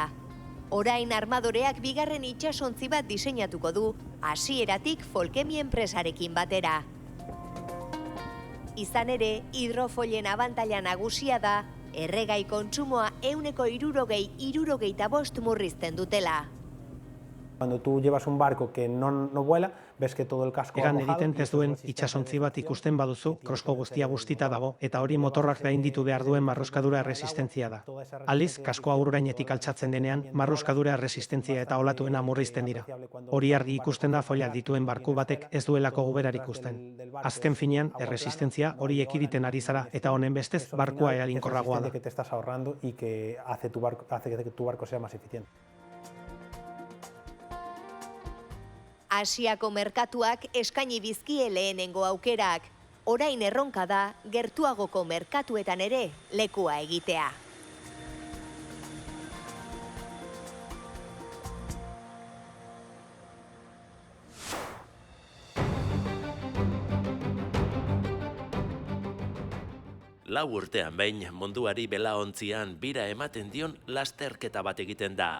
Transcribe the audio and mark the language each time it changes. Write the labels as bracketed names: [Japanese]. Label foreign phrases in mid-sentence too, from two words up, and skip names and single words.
[Basque] Orain armadoreak bigarren itsasontzi bat diseinatuko du, hasieratik Folkemi enpresarekin batera. Izan ere, hidrofoilen abantaila nagusia da, erregai kontsumoa 60–65 murrizten dutela. [Spanish] Cuando tú llevas un barco que no vuela, ves que todo el casco [Basque] Egan egiten ez duen itsasontzi bat ikusten baduzu, krosko guztia bustita dago, eta hori motorrak gainditu behar duen marruskadura resistentzia da. Aldiz, kaskoa urrainetik altxatzen denean, marruskadura resistentzia eta olatuena murrizten dira. Hori argi ikusten da foilak dituen barku batek ez duelako guberar ikusten. Azken finean, erresistentzia hori ekiditen ari zara, eta honen bestez, barkua eraginkorragoa da. [Spanish] Que te estás ahorrando y que hace que tu barco sea más eficiente. [Basque] Asiako merkatuak eskaini dizkie lehenengo aukerak. Orain erronka da, gertuagoko merkatuetan ere lekua egitea. Lau urtean behin munduari belaontzian bira ematen dion lasterketa bat egiten da.